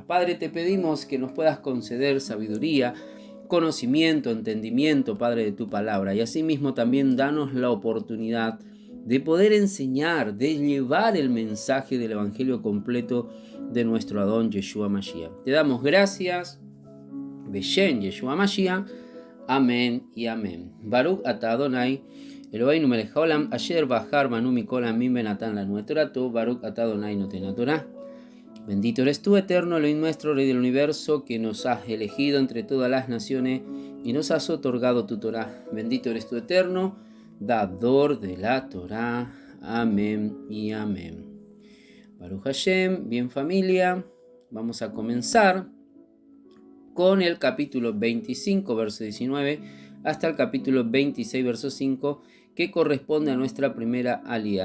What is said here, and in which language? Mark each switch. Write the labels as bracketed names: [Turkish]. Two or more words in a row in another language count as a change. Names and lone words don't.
[Spanish] Padre, te pedimos que nos puedas conceder sabiduría, conocimiento, entendimiento, Padre, de tu palabra, y asimismo también danos la oportunidad de poder enseñar, de llevar el mensaje del Evangelio completo de nuestro [Hebrew] אדון ישוע משיח. [Spanish] Te damos gracias, [Hebrew] בשם ישוע משיח. [Spanish] Amén y amén. [Hebrew] ברוך אתה אדוני אלהינו מלך העולם אשר בחר בנו מכל עמים ונתן לנו את תורתו ברוך אתה אדוני נותן תורה. [Spanish] Bendito eres tú, eterno Elohim nuestro, Rey del universo, que nos has elegido entre todas las naciones y nos has otorgado tu Torah. Bendito eres tú, eterno, dador de la Torah. Amén y amén. [Hebrew] ברוך השם, [Spanish] bien familia, vamos a comenzar con el capítulo 25, verso 19, hasta el capítulo 26, verso 5, que corresponde a nuestra primera alía.